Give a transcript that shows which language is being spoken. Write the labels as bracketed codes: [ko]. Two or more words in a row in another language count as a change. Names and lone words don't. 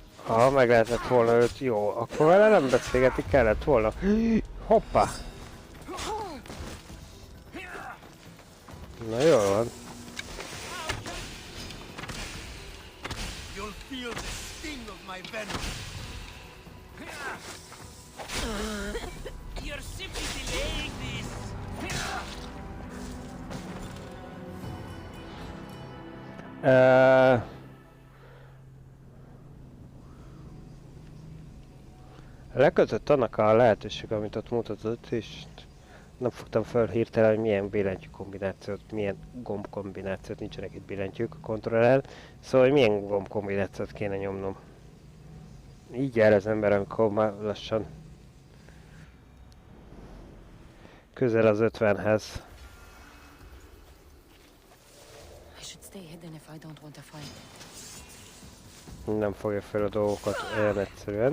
[hu] Ha meg lehetett volna őt, jó, akkor vele nem beszélgetni kellett volna. Hoppá! Na jól van. [en] You'll feel the sting of my venom. You're simply delaying this. [hu] Lekötött annak a lehetőség, amit ott mutatott, és nem fogtam fel hirtelen, hogy milyen billentyű kombinációt, milyen gomb kombinációt, nincsenek itt billentyűk a kontroller, szóval hogy milyen gomb kombinációt kéne nyomnom. Így jár az ember, amikor már lassan közel az 50-hez. [en] I should stay hidden if I don't want to fight. [hu] Nem fogja fel a dolgokat olyan egyszerűen.